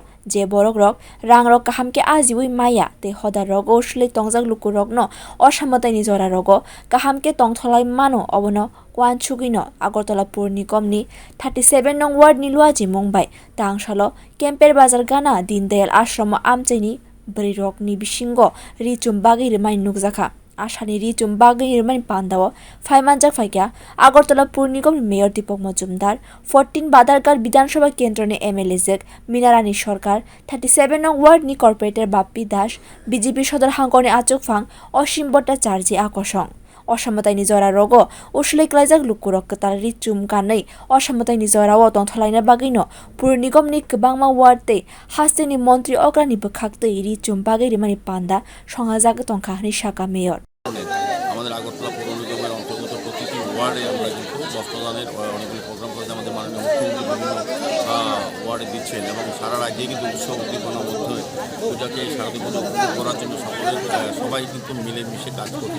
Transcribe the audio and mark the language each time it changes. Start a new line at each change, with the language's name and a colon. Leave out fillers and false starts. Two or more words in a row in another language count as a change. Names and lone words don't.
Kok Borok: Je borok rok rang rok kahamke ajiwi maya te hoda rogo usulwi tongjak lukurok no osammatai ni jora rogo kahamke tong thoklai mano obono wansugui no agartala pur nigam 37 nong ward ni luajimung bai tang salo camper bazar gana deen dayal ashram amchaini bwrui rok ni bisingo ri-chum bagwi rwmani nukjakha. Ashani ri-chum bagwi rwmani panda phawi manjak phaikya agartala pur nigam ni mayor dipok mojumdar 14 badargar
Bangla: বিধানসভা কেন্দ্র
Kok Borok: ni MLA jek minarani সরকার 37 nong ward ni corporator বাপ্পি দাস বিজেপি সদর হাঙ্কনি আচকফাং অসীম ভট্টাচার্য আকর্ষণ osammatai ni jora rogo usulwi kwlaijak lukurok kwtal ri-chum kanui osammatai ni jora o tong thoklaina bagwi no pur nigam ni kwbangma ward tei haste ni মন্ত্রী অগ্রানি bwkhaktwi ri-chum bagwi rwmani panda songjak tongkha ni saka mayor
Bangla: আমাদের আগরতলা পৌর নিগমের অন্তর্গত প্রতিটি ওয়ার্ডে আমরা কিন্তু বস্ত্রদানের অনেকগুলি প্রোগ্রাম করেছি। আমাদের মাননীয় মুখ্যমন্ত্রী বিভিন্ন ওয়ার্ডে দিচ্ছেন এবং সারা রাজ্যে কিন্তু উৎসব উদ্দীপনার মধ্যে পূজাকে শারদীয় পুজো উপভোগ করার জন্য সবাই কিন্তু মিলেমিশে কাজ করছে।